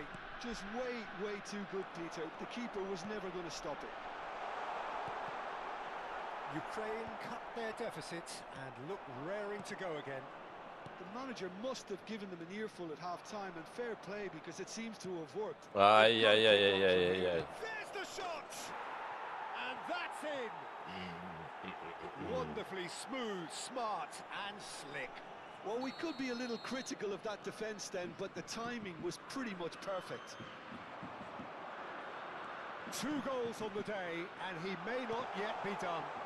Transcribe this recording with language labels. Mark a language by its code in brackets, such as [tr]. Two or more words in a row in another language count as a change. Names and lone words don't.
[en] just way too good, Peter. The keeper was never going to stop it. Ukraine cut their deficit and look raring to go again. The manager must have given them an earful at half-time, and fair play because it seems to have worked. Ай-яй-яй-яй-яй-яй. There's the shot! And that's in! Wonderfully smooth, smart and slick. Well, we could be a little critical of that defence then, but the timing was pretty much perfect. 2 goals on the day, and he may not yet be done.